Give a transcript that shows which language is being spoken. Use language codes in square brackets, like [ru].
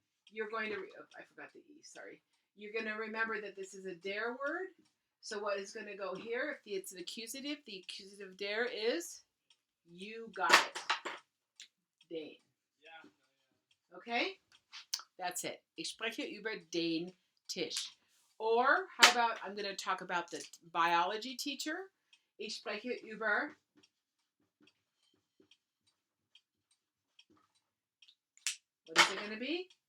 [en] You're going to, I forgot the E, sorry. You're going to remember that this is a der word. So what is going to go here? If it's an accusative, the accusative der is you got it. Den. Okay? That's it. [de] Ich spreche über den Tisch. [en] Or how about, I'm going to talk about the biology teacher. [de] Ich spreche über [en] what is it going to be?